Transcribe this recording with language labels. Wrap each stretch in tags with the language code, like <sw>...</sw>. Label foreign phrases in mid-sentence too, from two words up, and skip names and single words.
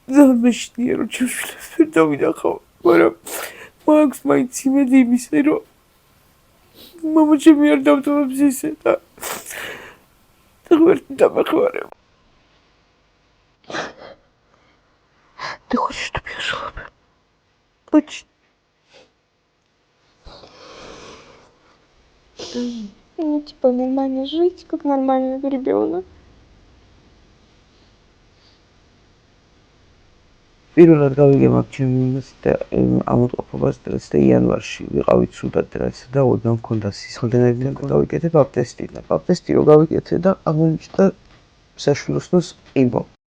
<ka>ძალიან მეშინია რომ ჩემშვილებს ვერ დავინახავ, მაგრამ მაქვს მაინც იმედი იმისა, რომ მამა ჩემი არ დავტოვებს ისე და ღმერთი დამეხმარება.</ka> <ru>Ты хочешь, чтобы я жила бы? Очень. Ну, типа, нормально жить, как нормальный ребенок.</ru> <ka>პირველად გავიგე მაგ ჩემი იმას და ამოტყოფობას დღეს და იანვარში ვიყავით სუდად რაც და ოდნავ მქონდა სისხლდენები და გავიკეთე პაპტესტი და პაპტესტი რო გავიკეთე და აღმოჩნდა საშვილოსნოს იმო.</ka>